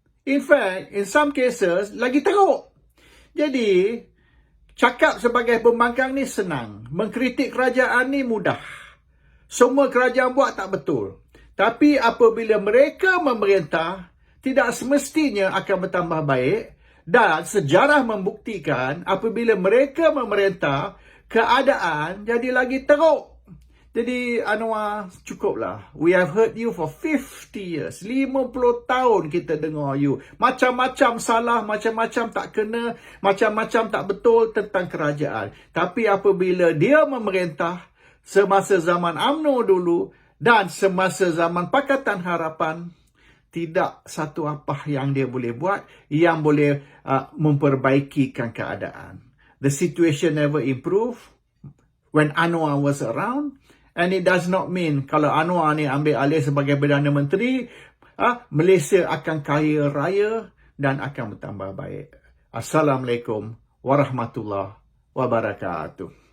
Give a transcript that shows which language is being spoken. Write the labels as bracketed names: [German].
[English] In fact, in some cases, [Malay] lagi teruk. Jadi, cakap sebagai pembangkang ni senang. Mengkritik kerajaan ni mudah. Semua kerajaan buat tak betul. Tapi apabila mereka memerintah, tidak semestinya akan bertambah baik. Dan sejarah membuktikan apabila mereka memerintah, keadaan jadi lagi teruk. Jadi Anwar, cukuplah. [English] We have heard you for 50 years. [Malay] 50 tahun kita dengar you. Macam-macam salah, macam-macam tak kena, macam-macam tak betul tentang kerajaan. Tapi apabila dia memerintah, semasa zaman UMNO dulu dan semasa zaman Pakatan Harapan, tidak satu apa yang dia boleh buat yang boleh memperbaikikan keadaan. [English] The situation never improved when Anwar was around. And it does not mean [Malay] kalau Anwar ni ambil alih sebagai Perdana Menteri, Malaysia akan kaya raya dan akan bertambah baik. Assalamualaikum warahmatullahi wabarakatuh.